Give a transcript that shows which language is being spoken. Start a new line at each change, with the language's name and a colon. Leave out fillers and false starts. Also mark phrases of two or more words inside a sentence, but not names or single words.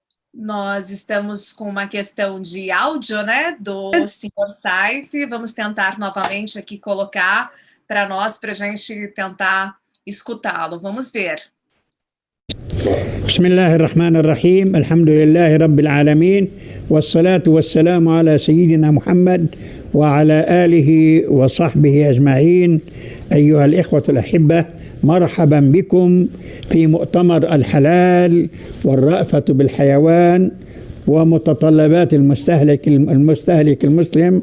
Portuguese: Nós estamos com uma questão de áudio, né, do senhor Saif. Vamos tentar novamente aqui colocar para nós, para a gente tentar escutá-lo. Vamos ver.
Arabic: بسم الله الرحمن الرحيم الحمد لله رب العالمين والصلاة والسلام على سيدنا محمد وعلى آله وصحبه أجمعين. أيها الإخوة الأحبة، مرحبا بكم في مؤتمر الحلال والرأفة بالحيوان ومتطلبات المستهلك المسلم.